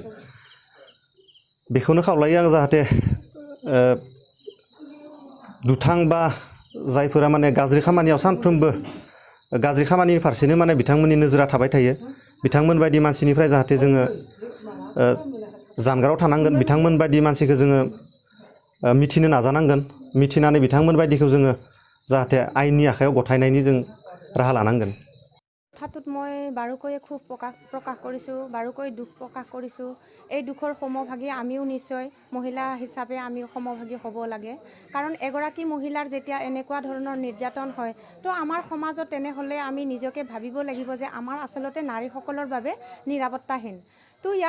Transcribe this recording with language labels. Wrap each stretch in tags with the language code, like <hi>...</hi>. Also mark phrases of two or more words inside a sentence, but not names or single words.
<brx>बेखौनो खावलायो आं जाहाथे दुथां बा जायफोरा माने गाज्रि खामानियाव सानफ्रोमबो गाज्रि खामानिनि फारसेनो माने बिथांमोननि नोजोरा थाबाय थायो बिथांमोन बायदि मानसिनिफ्राय जाहाथे जोङो जानगाराव थानांगोन बिथांमोन बायदि मानसिखौ जोङो मिथिनो नाजानांगोन मिथिनानै बिथांमोन बायदिखौ जोङो जाहाथे आयेननि आखायाव गथायनायनि जों राहा लानांगोन</brx> <as>কথাটোত মই বাৰুকৈয়ে খুব প্ৰকাশ কৰিছোঁ বাৰুকৈ দুখ প্ৰকাশ কৰিছোঁ এই দুখৰ সমভাগী আমিও নিশ্চয় মহিলা হিচাপে আমি সমভাগী হ'ব লাগে কাৰণ এগৰাকী মহিলাৰ যেতিয়া এনেকুৱা ধৰণৰ নিৰ্যাতন হয় তো আমাৰ সমাজত তেনেহ'লে আমি নিজকে ভাবিব লাগিব যে আমাৰ আচলতে নাৰীসকলৰ বাবে নিৰাপত্তাহীন তো ইয়াৰ</as>